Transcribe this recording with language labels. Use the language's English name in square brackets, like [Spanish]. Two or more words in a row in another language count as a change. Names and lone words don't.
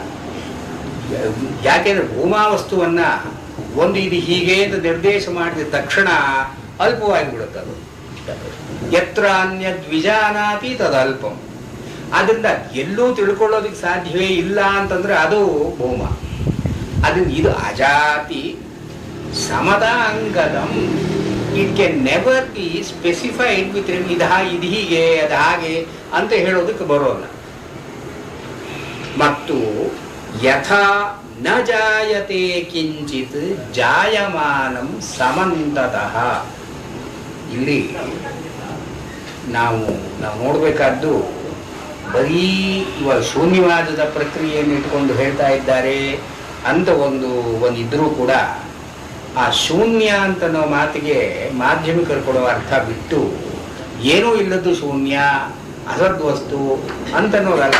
[Kannada] ಯಾಕೆಂದ್ರೆ ಭೂಮಾ ವಸ್ತುವನ್ನ ಒಂದು ಇದು ಹೀಗೆ ಅಂತ ನಿರ್ದೇಶ ಮಾಡಿದ ತಕ್ಷಣ ಅಲ್ಪವಾಗಿ ಬಿಡುತ್ತದು. [Sanskrit] ಯತ್ರ ಅನ್ಯದ್ವಿಜಾನಾತಿ ತದಲ್ಪಂ. [Kannada] ಅದರಿಂದ ಎಲ್ಲೂ ತಿಳ್ಕೊಳ್ಳೋದಕ್ಕೆ ಸಾಧ್ಯವೇ ಇಲ್ಲ ಅಂತಂದ್ರೆ ಅದು ಭೂಮ. ಅದರಿಂದ ಇದು [Sanskrit] ಅಜಾತಿ ಸಮತಾಂಗತಂ. [English] it can never be specified with [Kannada] ಇದು ಹೀಗೆ ಅದು ಹಾಗೆ ಅಂತ ಹೇಳೋದಕ್ಕೆ ಬರೋಲ್ಲ. [Sanskrit] ಮತ್ತು ಯಥಾ ನ ಜಾಯತೆ ಕಿಂಚಿತ್ ಜಾಯಮಾನಂ ಸಮಂತತಃ. [Kannada] ಇಲ್ಲಿ ನಾವು ನೋಡಬೇಕಾದ್ದು ಬರೀ ಇವಾಗ ಶೂನ್ಯವಾದದ ಪ್ರಕ್ರಿಯೆಯನ್ನು ಇಟ್ಕೊಂಡು ಹೇಳ್ತಾ ಇದ್ದಾರೆ ಅಂತ ಒಂದು ಇದ್ರೂ ಕೂಡ ಆ ಶೂನ್ಯ ಅಂತ ನಾವು ಮಾತಿಗೆ ಮಾಧ್ಯಮಿಕರು ಕೊಡುವ ಅರ್ಥ ಬಿಟ್ಟು ಏನೂ ಇಲ್ಲದ್ದು ಶೂನ್ಯ, ಅಸದ್ವಸ್ತು ಅಂತನ್ನೋದಲ್ಲ.